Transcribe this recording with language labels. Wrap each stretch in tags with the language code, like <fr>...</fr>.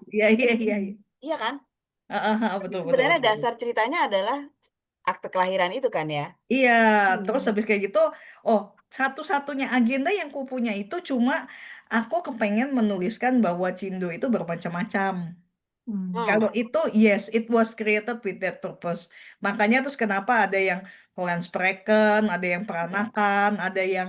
<id>gitu. Iya. Iya kan? Tapi Betul. sebenarnya dasar ceritanya adalah akte kelahiran itu kan ya. Iya, terus habis kayak gitu, oh satu-satunya agenda yang ku punya itu cuma aku kepengen menuliskan bahwa Cindo itu bermacam-macam. Kalau itu,</id> <en>yes, it was created with that purpose.</en> <id>Makanya terus kenapa ada yang Spraken, ada yang Peranakan, ada yang</id>